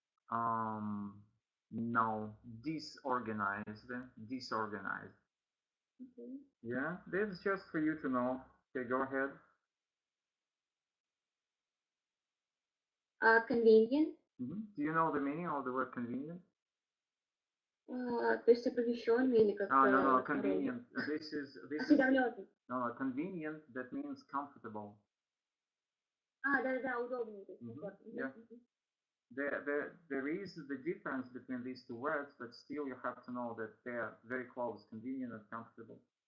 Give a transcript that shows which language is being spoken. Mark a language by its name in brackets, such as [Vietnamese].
[English] No, disorganized. Okay. Yeah, this is just for you to know. Okay, go ahead. Convenient. Do you know the meaning of the word convenient? [Russian] То есть оповещенный или как-то... [English] No, convenient. This is no, convenient, that means comfortable. [Russian] Да, удобный. [English] Yeah. There is the difference between these two words, but still you have to know that they are very close, convenient and comfortable.